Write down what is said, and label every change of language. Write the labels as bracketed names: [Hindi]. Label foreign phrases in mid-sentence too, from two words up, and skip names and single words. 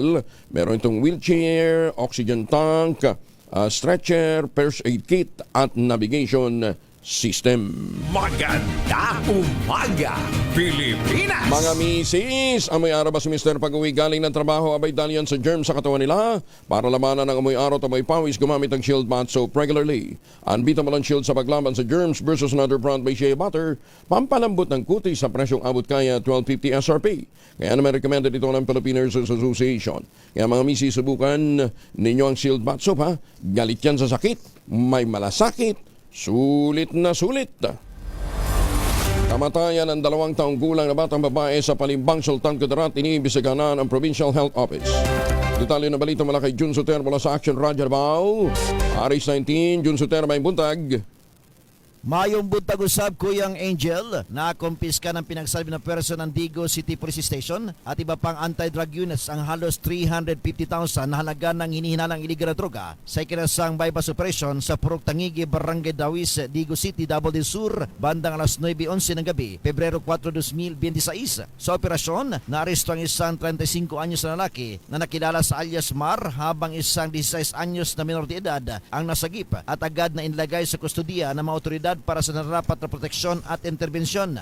[Filipino] Meron itong wheelchair, oxygen tank, stretcher, first aid kit at navigation system. Maganda umaga, Pilipinas! Mga misis, amoy araw ba si Mr. pag-uwi galing ng trabaho abay dalian sa germ sa katawan nila? Para lamanan ng amoy araw at amoy pawis, gumamit ng Shield Bath Soap regularly. Unbeatable ang Shield sa paglaban sa germs [English] versus another brand [Filipino] by Shea Butter. Pampalambot ng kutis sa presyong abot kaya $12.50 SRP. Kaya naman recommended ito ng Philippine Nurses Association. Kaya mga misis, subukan ninyo ang Shield Bath Soap ha. Galit yan sa sakit, may malasakit. Sulit na sulit. Kamatayan ng 2 taong gulang na batang babae sa Palimbang, Sultan Kudarat, iniimbestigahan ang Provincial Health Office. Detalye na balita mula kay Jun Soter mula sa Action Radio Davao. [Cebuano] Aris 19, Jun Soter may buntag. Mayong buntag usab Kuyang Angel [Filipino] na kumpiska ng pinagsalbi na pwersa ng Digo City Police Station at iba pang anti-drug units ang halos 350,000 na halaga ng hinihinalang iligal na droga sa ikinasang bypass operation sa Purok Tangigi, Barangay Dawis, Digo City, Davao del Sur, bandang alas 9:11 ng gabi, Pebrero 4, 2026. Sa operasyon, naaresto ang isang 35 anyos na lalaki na nakilala sa alias Mar habang isang 16 anyos na minor de edad ang nasagip at agad na inilagay sa kustodiya ng mga otoridad para sa nararapat na proteksyon at interbensyon.